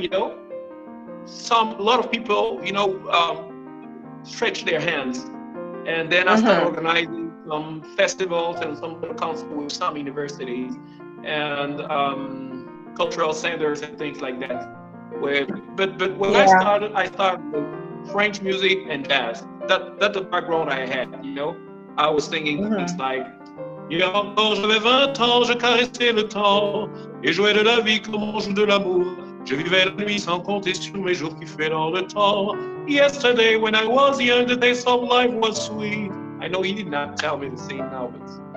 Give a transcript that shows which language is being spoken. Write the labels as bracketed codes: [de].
[en] A lot of people, stretch their hands, and then I started organizing some festivals and some concerts with some universities and cultural centers and things like that. But when I started with French music and jazz. That's the background I had. I was singing things like, [fr] quand j'avais 20 ans, je caressais le temps et jouais de la vie comme on joue de l'amour. Je vivais la nuit sans compter sur mes jours qui fait dans le temps. [en] Yesterday, when I was young, the taste of life was sweet. I know he did not tell me to sing now, but